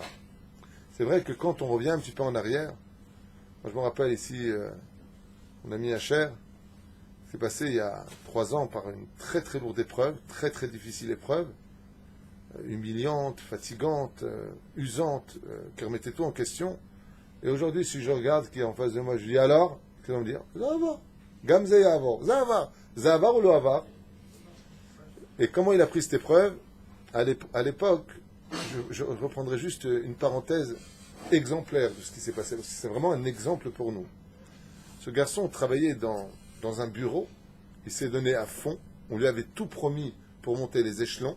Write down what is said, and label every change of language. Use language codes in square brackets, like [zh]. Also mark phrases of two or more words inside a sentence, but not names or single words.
[fr] C'est vrai que quand on revient un petit peu en arrière, moi je me rappelle ici, mon ami Hacher, s'est passé il y a 3 ans par une très très lourde épreuve, très très difficile épreuve, humiliante, fatigante, usante, qui remettait tout en question. Et aujourd'hui, si je regarde qui est en face de moi, je dis alors, qu'est-ce qu'on va me dire? [he] זה עבר. גם זה יעבור. זה עבר. זה עבר או לא עבר? [fr] Et comment il a pris cette épreuve? À l'époque, je reprendrai juste une parenthèse exemplaire de ce qui s'est passé, parce que c'est vraiment un exemple pour nous. Ce garçon travaillait dans un bureau, il s'est donné à fond, on lui avait tout promis pour monter les échelons.